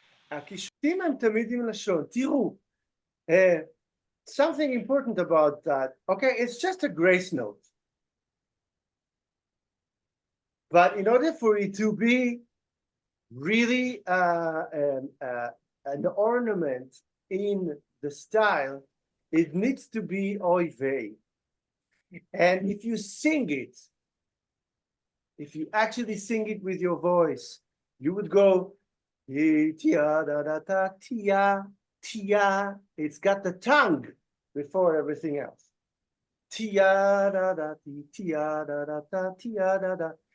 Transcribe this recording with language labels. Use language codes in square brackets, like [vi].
[he] הקישוטים הם תמיד עם לשון. תראו, [en] something important about that. Okay, it's just a grace note. But in order for it to be really an ornament in the style, it needs to be oy vey. And if you sing it, if you actually sing it with your voice, you would go tia da da da tia tia. It's got the tongue before everything else. Tia da da tia da da da tia da da.